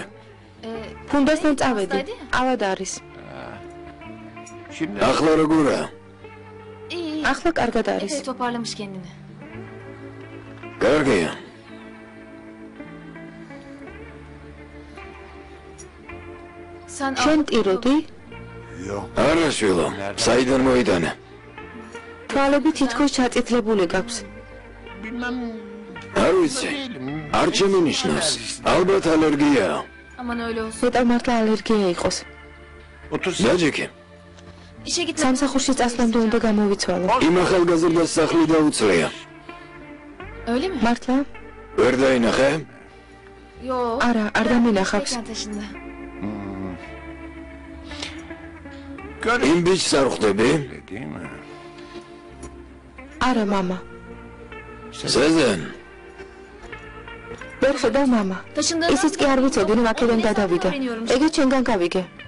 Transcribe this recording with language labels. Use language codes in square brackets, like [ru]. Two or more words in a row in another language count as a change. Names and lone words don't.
[ka] ფუნდასთან წავედი. ავად არის. ახლა როგორაა? ახლა კარგად არის. [tr] Toparlamış kendini. [ka] კარგია. შენ ტიროდი? არა შვილო, საიდან მოიტანა? თვალები თითქოს ჩაწითლებული გაქვს. არ ვიცი. არ შემინიშნავს. ალბათ ალერგიაა. [tr] Aman öyle olsun. [ka] მეტად მართლა ალერგია იყოს. დაჯექი. [tr] İşe gitme. [ka] სამსახურში წასვლამდე უნდა გამოვიცვალო. იმ ახალგაზრდას სახლი დაუცლია. [tr] Öyle mi? [ka] მართლა? ვერ დაინახე? [tr] Yo. [ka] არა, არ დამინახავს. [tr] Tekrar taşındı. [ka] იმ ბიჭს არ ხვდები? არა, მამა. სეზენ. ვერ ხედავ, მამა. ისიც კი არ ვიცოდი, რომ აქედან გადავიდა. ეგეც შენგან გავიგე.